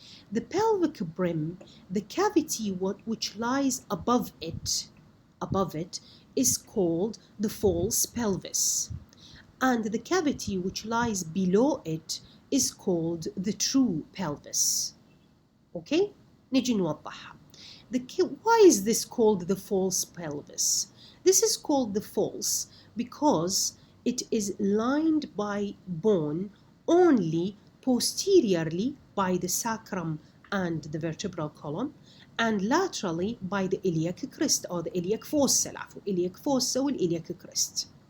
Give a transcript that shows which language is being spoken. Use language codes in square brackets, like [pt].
[en] The pelvic brim, the cavity which lies above it is called the false pelvis, and the cavity which lies below it is called the true pelvis. [ar] Okay, نجي نوضحها. [en] Why is this called the false pelvis? This is called the false because it is lined by bone only posteriorly by the sacrum and the vertebral column, and laterally by the iliac crest or the iliac fossa, iliac fossa والiliac crest.